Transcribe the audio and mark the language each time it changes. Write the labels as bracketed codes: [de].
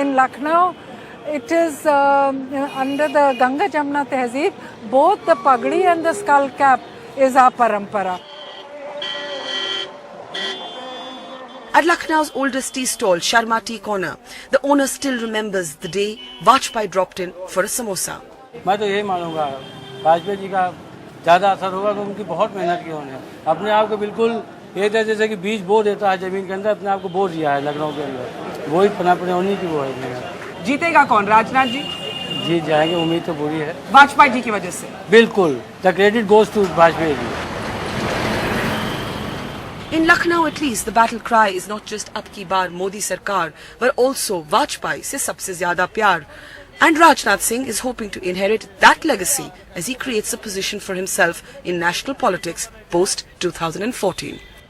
[en] In Lucknow, it is under the Ganga Jamna Tehzeeb, both the pagdi and the skull cap is our parampara. At Lucknow's oldest tea stall, Sharma Tea Corner, the owner still remembers the day Vajpayee dropped in for a samosa. [hi] मैं तो यही मानूंगा वाजपेयी जी का ज़्यादा असर होगा कि उनकी बहुत मेहनत की उन्होंने अपने आप को बिल्कुल ये था जैसे कि बीज बो देता है जमीन के अंदर, अपने आप को बो दिया है लखनऊ के अंदर, वही पनापने उन्हीं की वो है। जीतेगा कौन? राजनाथ जी जीत जाएंगे, उम्मीद तो पूरी है वाजपेयी जी की वजह से। बिल्कुल, [en] the credit goes to [hi] Vajpayee ji. [en] In Lucknow, at least, the battle cry is not just [hi] "Ab ki baar Modi Sarkar," [en] but also [hi] "Vajpayee se sabse zyada pyar." [en] And Rajnath Singh is hoping to inherit that legacy as he creates a position for himself in national politics post-2014.